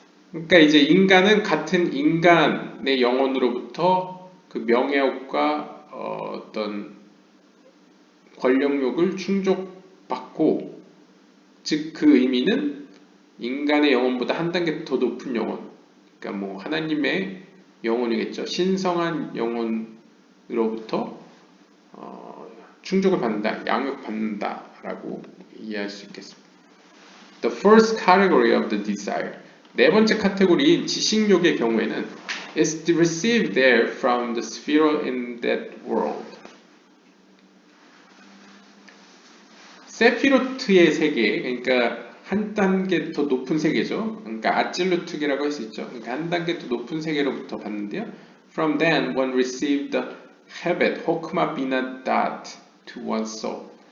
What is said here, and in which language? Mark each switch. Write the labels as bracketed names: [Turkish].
[Korean] 그러니까 이제 인간은 같은 인간의 영혼으로부터 그 명예욕과 어떤 권력욕을 충족받고, 즉 그 의미는 인간의 영혼보다 한 단계 더 높은 영혼, 그러니까 뭐 하나님의 영혼이겠죠. 신성한 영혼으로부터 충족을 받는다, 양육받는다라고 이해할 수 있겠습니다. [English] The first category of the desire. [Korean] 네 번째 카테고리인 지식욕의 경우에는 [English] is received there from the sphere in that world. [Korean] 세피로트의 세계, 그러니까 한 단계 더 높은 세계죠. 그러니까 아찔루트계라고 할 수 있죠. 그러니까 한 단계 더 높은 세계로부터 받는데요. [English] From then one received the habit, hokma bina dat to one's soul.